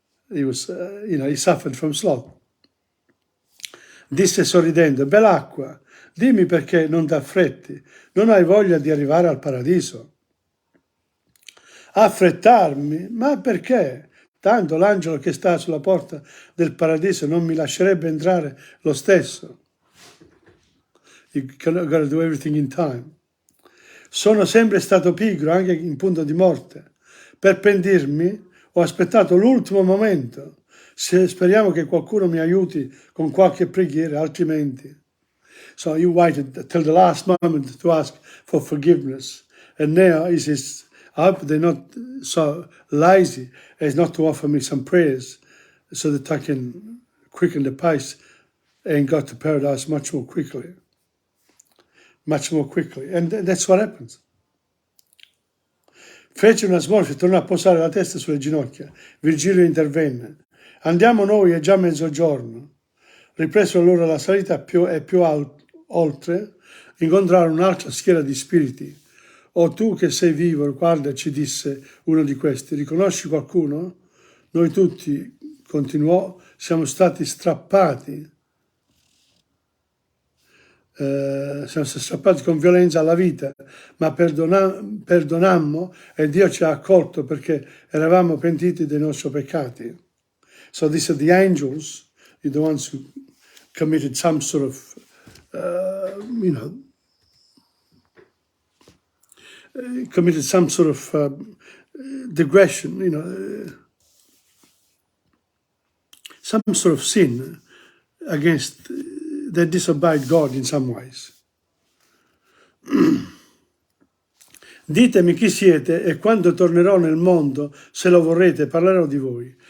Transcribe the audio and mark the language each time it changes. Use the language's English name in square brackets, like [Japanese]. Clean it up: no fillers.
[English] He suffered from sloth. [Italian] Disse sorridendo: Belacqua, dimmi perché non t'affretti, non hai voglia di arrivare al paradiso? Affrettarmi? Ma perché? Tanto l'angelo che sta sulla porta del paradiso non mi lascerebbe entrare lo stesso. [English] You gotta do everything in time. [Italian] Sono sempre stato pigro, anche in punto di morte. Per pentirmi ho aspettato l'ultimo momento. Speriamo che qualcuno mi aiuti con qualche preghiera, altrimenti. [English] So you waited till the last moment to ask for forgiveness. And now he says, I hope they're not so lazy as not to offer me some prayers so that I can quicken the pace and go to paradise much more quickly. Much more quickly. And that's what happens. [Italian] Fece una smorfia e tornò a posare la testa sulle ginocchia. Virgilio intervenne. Andiamo noi, è già mezzogiorno. Ripresero allora la salita più oltre, incontrarono un'altra schiera di spiriti. O tu che sei vivo, guarda, ci disse uno di questi, riconosci qualcuno? Noi tutti, continuò, siamo stati strappati. Siamo strappati con violenza alla vita, ma perdonammo e Dio ci ha accolto perché eravamo pentiti dei nostri peccati. [English] So these are the angels, the ones who committed some sort of, committed some sort of digression, some sort of sin against, they disobeyed God in some ways. [Italian] Ditemi chi siete e quando tornerò nel mondo, se lo vorrete, parlerò di voi.